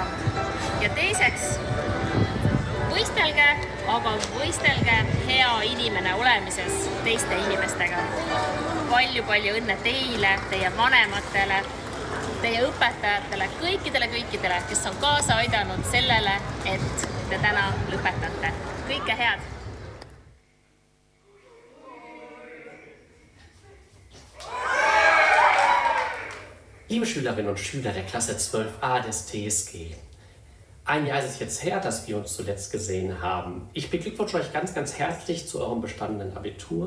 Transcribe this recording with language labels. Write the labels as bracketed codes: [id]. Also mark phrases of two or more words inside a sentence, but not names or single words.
[et] Ja teiseks, võistelge, aga võistelge hea inimene olemises teiste inimestega. Palju õnne teile, teie vanematele, teie õpetajatele, kõikidele, kes on kaasa aidanud sellele, et te täna lõpetate. Kõike head! [de] Liebe Schülerinnen und Schüler der Klasse 12a des TSG, ein Jahr ist es jetzt her, dass wir uns zuletzt gesehen haben. Ich beglückwünsche euch ganz herzlich zu eurem bestandenen Abitur.